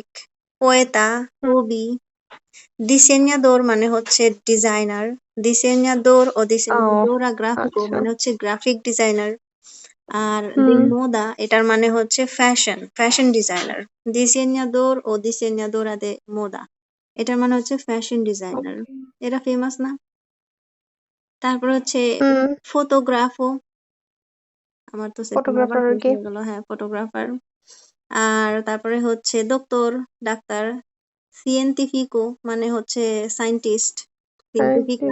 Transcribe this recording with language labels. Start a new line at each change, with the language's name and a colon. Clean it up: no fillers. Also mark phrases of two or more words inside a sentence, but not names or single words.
Spanish: পোয়েতা হুম।
Bangla: কবি। দিসেñador মানে হচ্ছে ডিজাইনার।
Spanish: দিসেñador ও ও diseñadora gráfico
Bangla: আচ্ছা। মানে হচ্ছে গ্রাফিক ডিজাইনার। আর de হুম, moda এটার মানে হচ্ছে ফ্যাশন, ফ্যাশন ডিজাইনার। diseñador ও
Spanish: diseñadora de moda
Bangla: এটার মানে হচ্ছে ফ্যাশন ডিজাইনার। ওকে। এটা ফেমাস না? তারপর হচ্ছে হুম, ফটোগ্রাফো, আমার তো সেদিন আবার ফটোগ্রাফার আর শেষ কি। হয়ে গেল, হ্যাঁ, ফটোগ্রাফার। আর তারপরে হচ্ছে দোক্তর, ডাক্তার। সিয়েন্টিফিকো মানে হচ্ছে সায়েন্টিস্ট, সিয়েন্টিফিকা